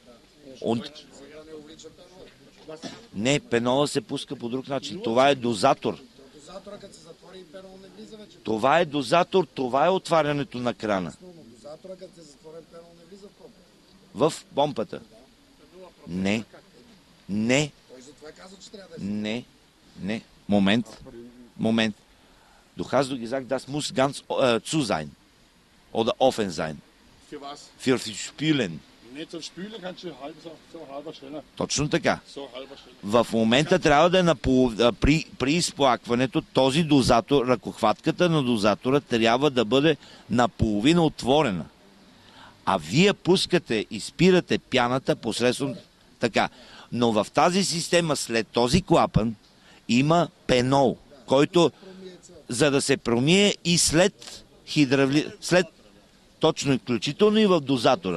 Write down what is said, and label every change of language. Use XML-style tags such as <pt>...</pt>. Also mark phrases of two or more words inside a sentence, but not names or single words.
<bg>Не, пенола се пуска по друг начин. Това е дозатор. Това е дозатор, това е отварянето на крана. В помпата. Не.</bg> <de>Moment. Du hast gesagt, das muss ganz zu sein. Oder offen sein. Für was? Für Spülen. Не, zum Spülen kannst du halber schneller.</de> <bg>Точно така.</bg> <de>So halber schneller.</de> <bg>В момента трябва да е при изплакването този дозатор, ръкохватката на дозатора трябва да бъде наполовина отворена. А вие пускате и спирате пяната посредством така. Но в тази система след този клапан има пенол, който за да се промие и след точно включително и в дозатора.</bg>